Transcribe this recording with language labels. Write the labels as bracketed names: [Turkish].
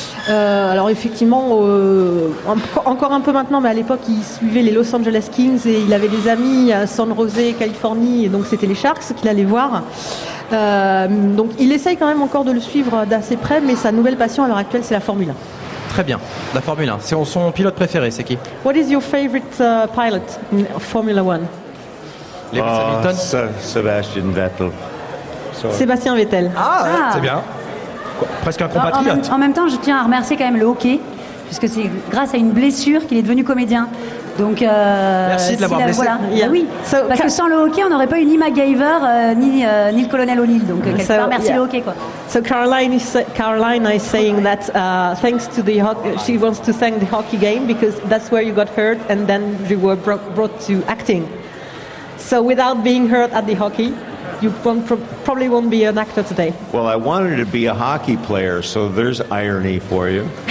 [French] Alors effectivement, encore un peu maintenant, mais à l'époque il suivait les Los Angeles Kings et il avait des amis à San Jose, Californie, et donc c'était les Sharks qu'il allait voir. Donc il essaye quand même encore de le suivre d'assez près, mais sa nouvelle passion à l'heure actuelle c'est la Formule 1. Très bien, la Formule 1. C'est son pilote préféré, c'est qui? [English] What is your favorite pilot in Formula 1? Lewis Hamilton. Sebastian Vettel. So, [French] Sébastien Vettel. Ah. C'est bien. Presque un compatriote. En même temps, je tiens à remercier quand même le hockey, puisque c'est grâce à une blessure qu'il est devenu comédien. Donc, merci de l'avoir blessé. Voilà. Oui, parce que sans le hockey, on n'aurait pas eu ni MacGyver ni le colonel O'Neill. Donc, quelque part, merci le hockey, quoi. [English] So Caroline is saying that thanks to the hockey, she wants to thank the hockey game because that's where you got hurt and then you were brought to acting. So without being hurt at the hockey, you probably won't be an actor today. well, I wanted to be a hockey player, so there's irony for you.